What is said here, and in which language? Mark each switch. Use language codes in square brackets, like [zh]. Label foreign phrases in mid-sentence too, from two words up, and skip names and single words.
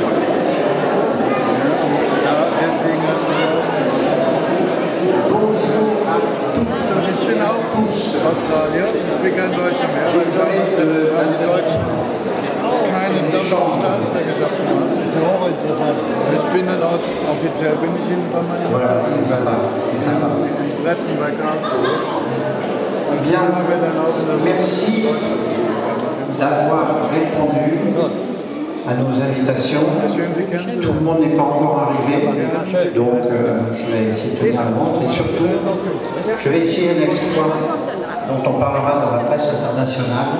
[de] Ja, und da deswegen hat sie ich bin auch Australier, ich bin kein Deutscher mehr, weil die Deutschen keine doppelte Staatsbürgerschaft gemacht. Ich bin dann auch, offiziell bin ich in meine Mutter angemeldet. In Rettenberg Karlsruhe. Und hier haben wir dann auch in der [fr] Merci d'avoir répondu à nos invitations. Tout le monde n'est pas encore arrivé, donc je vais essayer de tenir le montre et surtout, je vais essayer un exploit dont on parlera dans la presse internationale.